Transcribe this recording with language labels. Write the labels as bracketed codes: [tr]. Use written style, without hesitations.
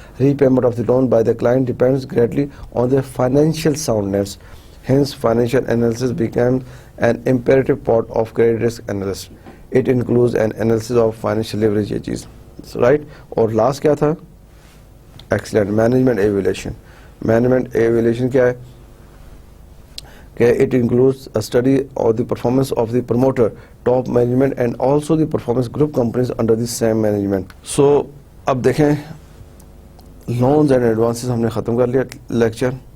[en] Repayment of the loan by the client depends greatly on their financial soundness. Hence financial analysis becomes an imperative part of credit risk analysis. It includes an analysis of financial leverage. [ur] یہ چیز right. اور last کیا تھا؟ Excellent. [en] Management evaluation. Management evaluation [ur] کیا ہے کہ [en] It includes a study of the performance of the promoter, top management and also the performance group companies under the same management. [ur] So اب دیکھیں لونز اینڈ ایڈوانسز ہم نے ختم کر لیا لیکچر.